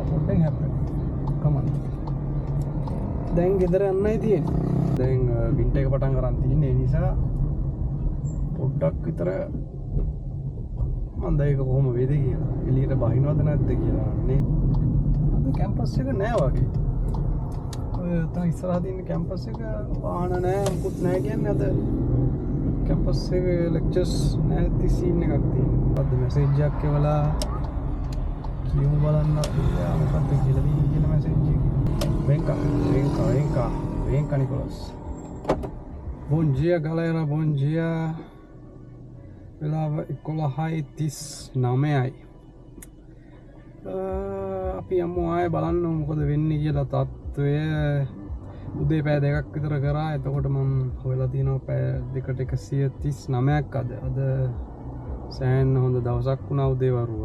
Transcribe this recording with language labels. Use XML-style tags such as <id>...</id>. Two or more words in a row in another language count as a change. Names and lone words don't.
<en>Nothing happened. Come on.</en> <si>දැන් ගෙදර යන්නයි තියෙන්නේ. දැන් වින්ටර් එක පටන් ගන්න තියෙන්නේ. ඒ නිසා පොඩ්ඩක් විතර මම දැන් ඒක කොහොම වේද කියලා. එළියට බහිනවද නැද්ද කියලා නේ. අද කැම්පස් එක නෑ වගේ. ඔය තන ඉස්සරහ තියෙන කැම්පස් එක වාහන නෑ මුකුත් නෑ කියන්නේ අද කැම්පස් එකේ ලෙක්චර්ස් නැති සීන් එකක් තියෙනවා. අද මැසේජ් එකක් එවලා කියමු බලන්න යා මොකක්ද කියලා දී කියන මැසේජ් එක.</si> <es>Venga Nicolas.</es> <pt>Bom dia galera, bom dia.</pt> <si>වෙලාව 11:39යි. අපි යමු ආයේ බලන්න මොකද වෙන්නේ කියලා තත්ත්වය. උදේ පැය දෙකක් විතර කරා. එතකොට මම හොයලා තියෙනවා පැය දෙකට 139ක් අද සෑහෙන හොඳ දවසක් වුණා උදේ වරුව.</si>